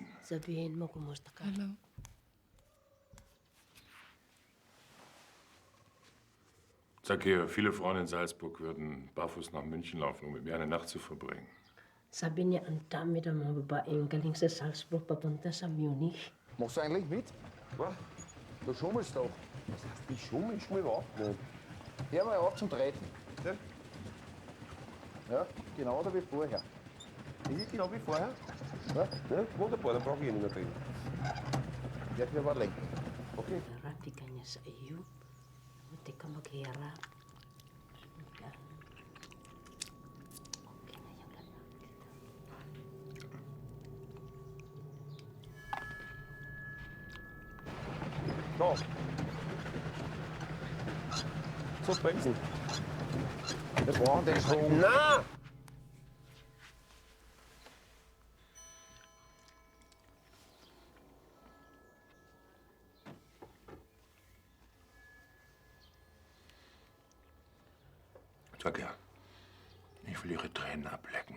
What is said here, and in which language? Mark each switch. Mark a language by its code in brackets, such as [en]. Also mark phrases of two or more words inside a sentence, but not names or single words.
[tl] Sabihin mo, kumusta ka? [de] Hallo. Sag hier, viele Frauen in Salzburg würden barfuß nach München laufen, um mit mir eine Nacht zu verbringen. [tl] Sabi niya, ang dami ng mga babaeng galing sa Salzburg papunta sa Munich. [de] Machst du eigentlich mit? Was? Du schummelst doch. Was heißt, ich schummel? Ich schummel überhaupt nicht. Hör mal auf zum Treten. Ja, genau oder wie vorher. Ich genau wie vorher? Ja? Ja, wunderbar, dann brauche ich ihn nicht mehr drehen. Werd mir aber lenken. Okay. [tl] Harapi ka niya sa iyo. Hindi ka maghirap. [de] So. So bremsen. Wir brauchen den Strom. Na! Sag ja, ich will ihre Tränen ablecken.